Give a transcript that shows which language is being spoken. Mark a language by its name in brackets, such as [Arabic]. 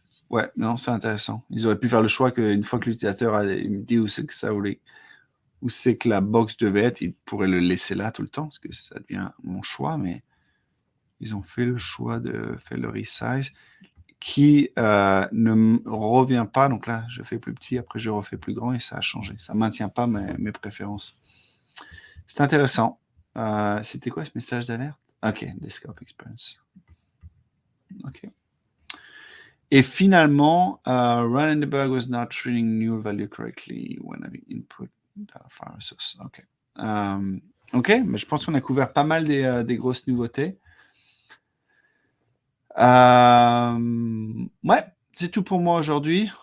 [French] Ouais, non, c'est intéressant. Ils auraient pu faire le choix qu'une fois que l'utilisateur a me dit où c'est que ça voulait, où c'est que la box devait être, ils pourraient le laisser là tout le temps, parce que ça devient mon choix, mais ils ont fait le choix de faire le resize qui ne revient pas. Donc là, je fais plus petit, après je refais plus grand et ça a changé. Ça ne maintient pas mes préférences. C'est intéressant. C'était quoi ce message d'alerte? Ok, Desktop Experience. Ok. Et finalement, [English] run and debug was not treating new value correctly when having input data file resource. [French] Ok. Ok, mais je pense qu'on a couvert pas mal des grosses nouveautés. Ouais, c'est tout pour moi aujourd'hui.